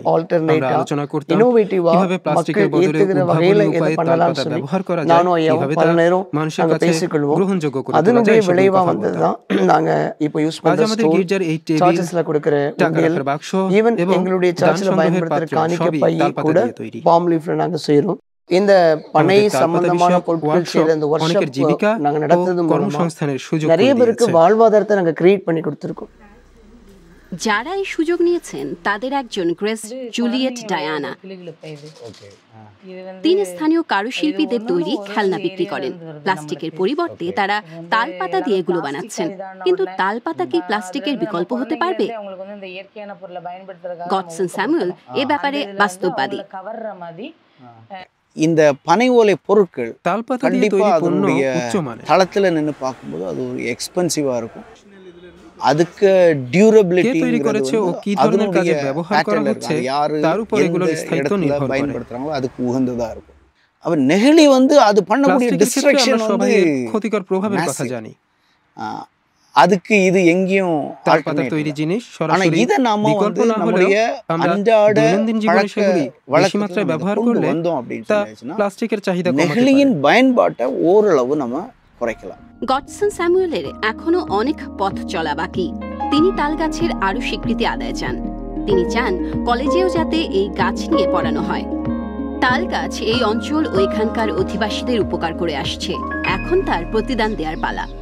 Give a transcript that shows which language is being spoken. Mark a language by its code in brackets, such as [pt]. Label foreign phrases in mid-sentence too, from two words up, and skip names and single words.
[bn] আমরা আলোচনা করতাম কিভাবে প্লাস্টিকের বদলে উদ্ভাবনী উপায়ে তালপাতা ব্যবহার করা যায়, কিভাবে তা মানুষের কাছে গ্রহণযোগ্য করে তোলা যায়। আজ আমাদের গির্জার এই টেবিল, টাকা রাখার বাক্স এবং দান সংগ্রহের পাত্র সবই তালপাতা দিয়ে তৈরি। [ta] இந்த பனை சம்பந்தமான பொருட்கள் செய்யற இந்த [bn] অনেকের জীবিকা [ta] நாங்க நடத்துறது [bn] কর্মসংস্থানের সুযোগ [ta] நிறைய பேருக்கு வாழ்வாதாரத்தை நாங்க கிரியேட் பண்ணி கொடுத்திருக்கோம்। [bn] যারা এই সুযোগ নিয়েছেন তাদের একজন গ্রেস জুলিয়েট ডায়ানা। তিনি স্থানীয় কারুশিল্পীদের তৈরি খেলনা বিক্রি করেন। প্লাস্টিকের পরিবর্তে তারা তালপাতা দিয়ে এগুলো বানাচ্ছেন। কিন্তু তালপাতা কি প্লাস্টিকের বিকল্প হতে পারবে? গডসন স্যামুয়েল এ ব্যাপারে বাস্তববাদী। [ta] இந்த பனை ஓலை பொருட்கள் கண்டிப்பா அதனுடைய தளத்துல நின்று பார்க்கும்போது அது ஒரு எக்ஸ்பென்சிவா இருக்கும். அதுக்கு டியூரபிலிட்டி அதனுடைய யாரு பயன்படுத்துறாங்களோ அதுக்கு உகந்ததா இருக்கும். அப்ப நெகிழி வந்து அது பண்ணக்கூடிய டிஸ்ட்ரக்ஷன் வந்து [bn] ক্ষতিকর প্রভাবের কথা জানি। [ta] அதுக்கு இது எங்கேயும் [bn] তালপাতা তৈরি জিনিস সরাসরি [ta] இத நாம [bn] বিকল্প না হলেও আমরা দৈনন্দিন জীবনে সেগুলি বেশি মাত্রায় ব্যবহার করলে তা প্লাস্টিকের চাহিদা কমাতে পারে। [ta] நெகிழியின் பயன்பாட்டை ஓரளவு நம்ம குறைக்கலாம்। [bn] গডসন স্যামুয়েলের এখনো অনেক পথ চলা বাকি। তিনি তাল গাছের আরো স্বীকৃতি আদায় চান। তিনি চান কলেজেও যাতে এই গাছ নিয়ে পড়ানো হয়। তাল গাছ এই অঞ্চল ও এখানকার অধিবাসীদের উপকার করে আসছে, এখন তার প্রতিদান দেওয়ার পালা।